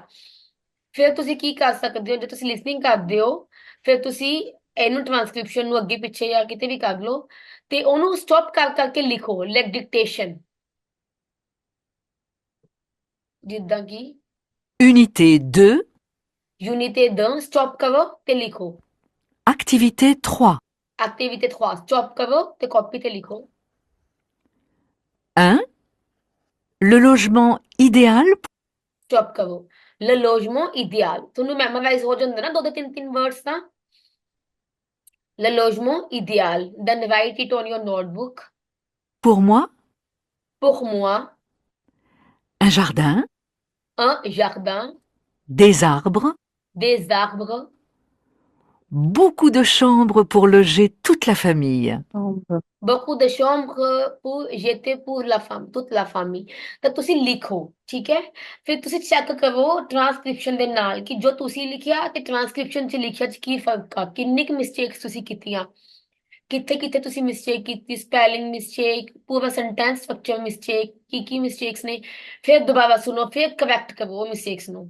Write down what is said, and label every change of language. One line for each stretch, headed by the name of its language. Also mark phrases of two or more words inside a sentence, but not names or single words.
Punjabi: ਫਿਰ ਤੁਸੀਂ ਕੀ ਕਰ ਸਕਦੇ ਹੋ, ਜੇ ਤੁਸੀਂ ਲਿਸਨਿੰਗ ਕਰਦੇ ਹੋ ਫਿਰ ਤੁਸੀਂ ਇਹਨੂੰ ਟ੍ਰਾਂਸਕ੍ਰਿਪਸ਼ਨ ਨੂੰ ਅੱਗੇ ਪਿੱਛੇ ਜਾਂ ਕਿਤੇ ਵੀ ਕਰ ਲਓ ਤੇ ਉਹਨੂੰ ਸਟਾਪ ਕਰ ਕਰਕੇ ਲਿਖੋ,
English: like dictation.
Punjabi: ਜਿੱਦਾਂ ਕਿ
French: Unité 2,
Punjabi: ਯੂਨਿਟ 2 ਸਟਾਪ ਕਰੋ ਤੇ ਲਿਖੋ।
French: activité 3.
Punjabi: ਐਕਟੀਵਿਟੀ 3 ਸਟਾਪ ਕਰੋ ਤੇ ਕਾਪੀ ਤੇ ਲਿਖੋ।
French: 1. Le logement idéal
Punjabi: ਸਟਾਪ ਕਰੋ।
French: Le logement idéal
Punjabi: ਤੁਹਾਨੂੰ ਮੈਮੋਰਾਈਜ਼ ਹੋ ਜਾਂਦਾ ਨਾ 2-3 ਵਰਡਸ ਤਾਂ।
French: Le logement idéal,
English: then write it on your notebook.
French: pour moi, Pour moi, un jardin, un jardin, des arbres, des arbres, beaucoup de chambres pour loger toute la famille. Chambre. beaucoup de chambres pour jeter pour la femme, toute la famille।
Punjabi: ਤਾਂ ਤੁਸੀਂ ਲਿਖੋ, ਠੀਕ ਹੈ। ਫਿਰ ਤੁਸੀਂ ਚੈੱਕ ਕਰੋ ਟ੍ਰਾਂਸਕ੍ਰਿਪਸ਼ਨ ਦੇ ਨਾਲ ਕਿ ਜੋ ਤੁਸੀਂ ਲਿਖਿਆ ਤੇ ਟ੍ਰਾਂਸਕ੍ਰਿਪਸ਼ਨ 'ਚ ਲਿਖਿਆ 'ਚ ਕੀ ਫਰਕ ਆ, ਕਿੰਨੀ ਕੁ ਮਿਸਟੇਕਸ ਤੁਸੀਂ ਕੀਤੀਆਂ। ਕਿੱਥੇ ਕਿੱਥੇ ਤੁਸੀਂ ਮਿਸਟੇਕ ਕੀਤੀ,
English: spelling mistake,
Punjabi: ਪੂਰਾ
English: sentence structure mistake,
Punjabi: ਕੀ ਮਿਸਟੇਕਸ ਨੇ, ਫਿਰ ਦੁਬਾਰਾ ਸੁਣੋ, ਫਿਰ ਕਰੈਕਟ ਕਰੋ ਉਹ ਮਿਸਟੇਕਸ ਨੂੰ।